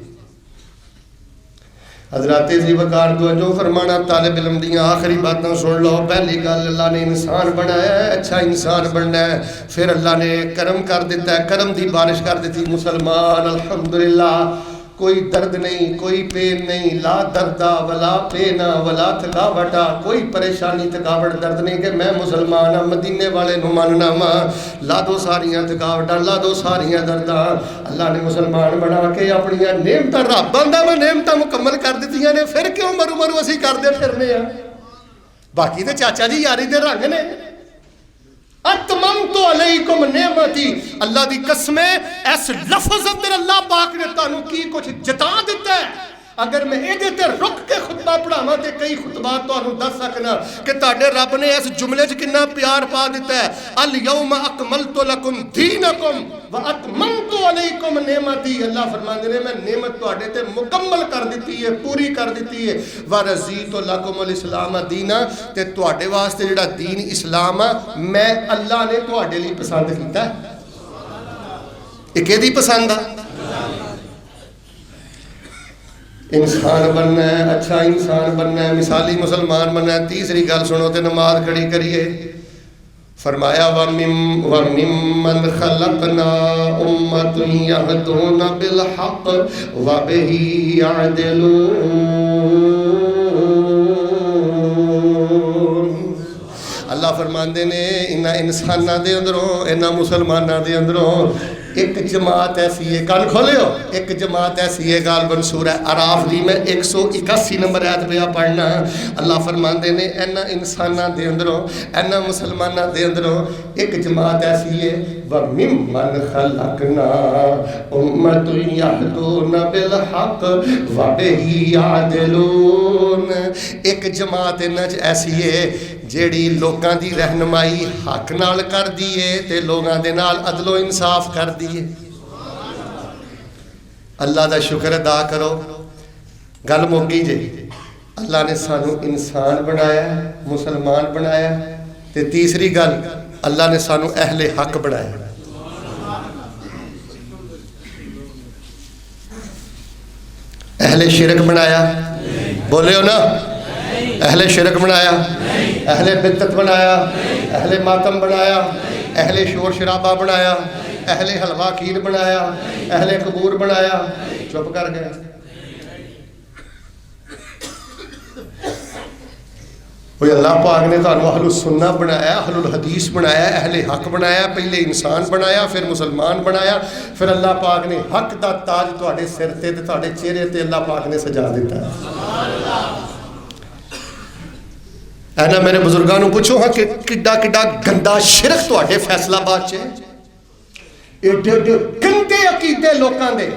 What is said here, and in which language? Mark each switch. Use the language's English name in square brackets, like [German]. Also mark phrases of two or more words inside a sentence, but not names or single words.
[Punjabi] حضرات جی وقار جو فرمانا، طالب علم دی آخری باتیں سن لو. پہلی گل، اللہ نے انسان بنایا ہے، اچھا انسان بننا ہے. پھر اللہ نے کرم کر دتا ہے، کرم کی بارش کر دی. مسلمان الحمدللہ، کوئی درد نہیں، کوئی پین نہیں, لا دردا ولا پینا ولا تھکاوٹا، کوئی پریشانی تھکاوٹ درد نہیں کہ میں مسلمان ہاں، مدینے والے نوں مننا وا، لا دو ساریاں تھکاوٹاں، لا دو ساریاں درداں. اللہ نے مسلمان بنا کے اپنیاں نعمتاں، رب آندا میں نعمتاں مکمل کر دتیاں نے، پھر کیوں مرو مرو اسیں کردے پھرنے آں? باقی تو چاچا جی یاری دے رنگ نے. [Arabic] أتممت عليكم نعمتي, [Punjabi] ، اللہ دی قسم، اس لفظ اندر اللہ پاک نے تہانوں کی کجھ جتا دتا ہے. اگر میں یہ رک کے خطبہ پڑھاواں تو کئی خطبہ تہانوں دس سکنا کہ تہاڈے رب نے اس جملے چ کتنا پیار پا دتا ہے. [Arabic] اليوم أكملت لكم دينكم وأتممت عليكم نعمتي. [Punjabi] اللہ فرماندے نے میں نعمت تہاڈے تے مکمل کر دی ہے، پوری کر دی ہے. [Arabic] ورضيت لكم الإسلام دينا, [Punjabi] ، تے تہاڈے واسطے جیہڑا دین اسلام آ میں اللہ نے تہاڈے لئی پسند کیتا ہے. یہ کہدی پسند آ? انسان بننا ہے، اچھا انسان بننا ہے، مثالی مسلمان بننا ہے. تیسری گل سنو تو نماز کھڑی کریے. [Arabic] فرمایا وممن خلقنا أمة يهدون بالحق وبه يعدلون. [Punjabi] اللہ فرماندے نے انہاں انساناں دے اندروں، انہاں مسلماناں دے اندروں اک جماعت ایسی ہے، کن کھولیو، اک جماعت ایسی ہے. غالباً سورہ اعراف دی میں 181 نمبر آیت پے پڑھنا. اللہ فرماندے نے انہاں انساناں دے اندروں، انہاں مسلماناں دے اندروں اک جماعت ایسی ہے. [Arabic] وممن خلقنا أمة يهدون بالحق وبه يعدلون. [Punjabi] اک جماعت انہاں چ ایسی ہے جیہڑی لوگوں کی رہنمائی حق نال کردی ہے تے لوگوں کے نال عدل و انصاف کردی ہے. اللہ کا شکر ادا کرو، گل مکی جے. اللہ نے سانوں انسان بنایا، مسلمان بنایا. تے تیسری گل، اللہ نے سانوں اہل حق بنایا. اہل شرک بنایا، بولے ہو نا? اہل شرک بنایا، اہل بدعت بنایا، اہل ماتم بنایا، اہل شور شرابا بنایا، اہل حلوہ کھیر بنایا، اہل قبور بنایا. چپ کر گئے. کوئی اللہ پاک نے تہانوں اہل السنہ بنایا، اہل الحدیث بنایا، اہل حق بنایا، پہلے انسان بنایا، پھر مسلمان بنایا، پھر اللہ پاک نے حق دا تاج تہاڈے سر تے تہاڈے چہرے تے اللہ پاک نے سجا دتا ہے نا. میرے بزرگوں کو پچھو ہاں کہ کڈا کڈا گندا شرک تہاڈے فیصل آباد چ، ایڈے ایڈے گندے عقیدے لوکاں دے.